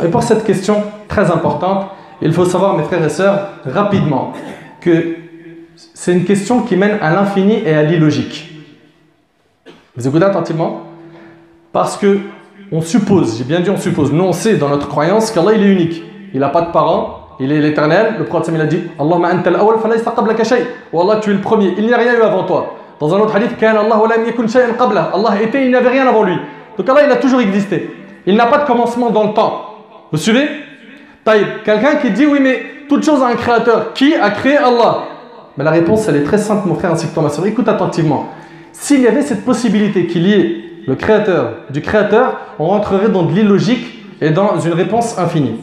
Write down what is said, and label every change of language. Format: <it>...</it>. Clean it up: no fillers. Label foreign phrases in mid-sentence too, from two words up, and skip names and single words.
<fr>Et pour cette question très importante, il faut savoir, mes frères et sœurs, rapidement, que c'est une question qui mène à l'infini et à l'illogique. Vous écoutez attentivement? Parce que on suppose, j'ai bien dit on suppose, nous on sait dans notre croyance qu'Allah il est unique. Il n'a pas de parents, il est l'éternel. Le prophète il a dit</fr> <ar>اللهم أنت الأول فلا يستقبلك شيء.</ar> <fr>Ou Allah tu es le premier, il n'y a rien eu avant toi. Dans un autre hadith,</fr> <ar>كان الله ولم يكن شيئا قبله.</ar> <fr>Allah était, il n'y avait rien avant lui. Donc Allah il a toujours existé. Il n'a pas de commencement dans le temps. Vous suivez? Taïb, quelqu'un qui dit oui mais toute chose a un créateur. Qui a créé Allah? Mais la réponse elle est très simple mon frère ainsi que toi ma soeur. Écoute attentivement. S'il y avait cette possibilité qu'il y ait le créateur du créateur, on rentrerait dans de l'illogique et dans une réponse infinie.</fr>